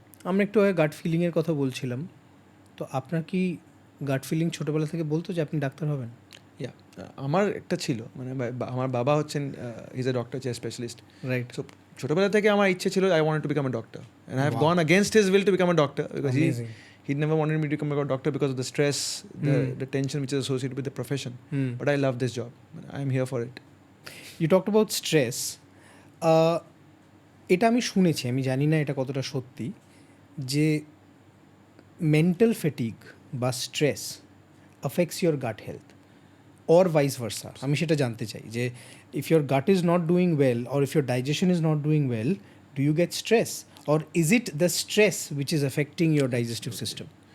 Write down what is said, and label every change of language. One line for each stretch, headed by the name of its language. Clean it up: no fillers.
Bangla: আমরা একটু আগে গাট ফিলিংয়ের কথা বলছিলাম, তো আপনার কি গাট ফিলিং ছোটোবেলা থেকে বলতো যে আপনি ডাক্তার হবেন? আমার একটা ছিল, মানে আমার বাবা হচ্ছেন
English: is a doctor,
Bangla: chest specialist.
English: Right. So
Bangla: ছোটোবেলা থেকে আমার ইচ্ছে ছিল
English: I wanted to become a doctor and I have gone against his will to become a doctor because Amazing. he never wanted me to become a doctor because of the stress, the tension which is associated with the profession. But I love this job. I'm here for it. You talked about stress,
Bangla: এটা আমি শুনেছি, আমি জানি না এটা কতটা সত্যি, যে
English: Mental fatigue বা stress affects your gut health or vice versa.
Bangla: আমি সেটা জানতে চাই যে
English: If your gut is not doing well or if your digestion is not doing well, do you get stress or is it the stress which is affecting your digestive system?